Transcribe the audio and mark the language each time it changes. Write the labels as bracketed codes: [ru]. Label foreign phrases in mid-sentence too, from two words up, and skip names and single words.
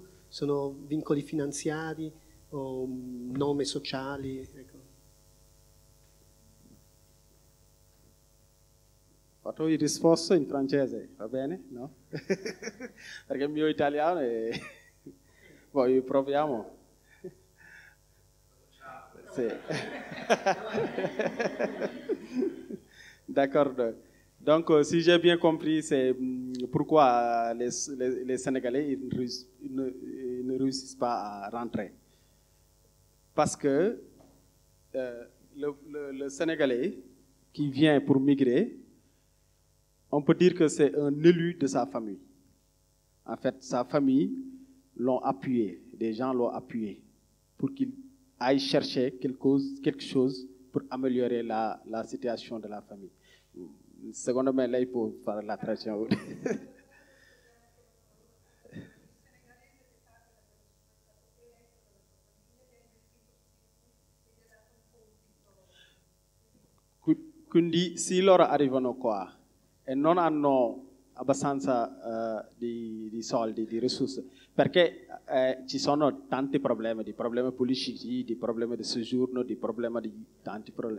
[it] Sono vincoli finanziari o norme sociali? Ecco. Faccio il risposto in francese, va bene? No? Perché il mio italiano è... Poi proviamo. [fr] D'accord. Donc, si j'ai bien compris, c'est pourquoi les Sénégalais ne réussissent pas à rentrer. Parce que le Sénégalais qui vient pour migrer, on peut dire que c'est un élu de sa famille. En fait, sa famille l'ont appuyé, des gens l'ont appuyé pour qu'il aille chercher quelque chose pour améliorer la situation de la famille. [it] Secondo me lei può fare la traduzione. Quindi se loro arrivano qua e non hanno abbastanza di soldi, di risorse, perché ci sono tanti problemi, di problemi politici, di problemi di soggiorno, di problemi di tanti problemi.